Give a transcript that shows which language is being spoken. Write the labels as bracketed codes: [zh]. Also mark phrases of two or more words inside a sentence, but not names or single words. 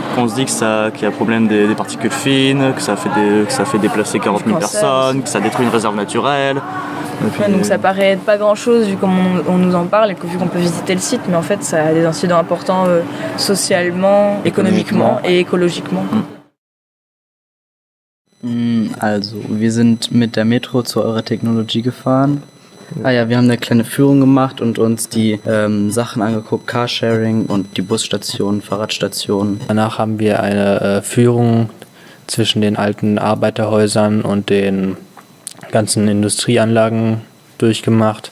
[fr] On se dit qu'il y a problème des particules fines, que ça fait déplacer 40 000 personnes, que ça détruit une réserve naturelle. Donc ça paraît être pas grand-chose vu comme on nous en parle et vu qu'on peut visiter le site, mais en fait ça a des incidents importants socialement, économiquement et écologiquement. [de] Also, wir sind mit der Metro zu eurer Technologie gefahren. Wir haben eine kleine Führung gemacht und uns die Sachen angeguckt, Carsharing und die Busstationen, Fahrradstationen. Danach haben wir eine Führung zwischen den alten Arbeiterhäusern und den ganzen Industrieanlagen durchgemacht.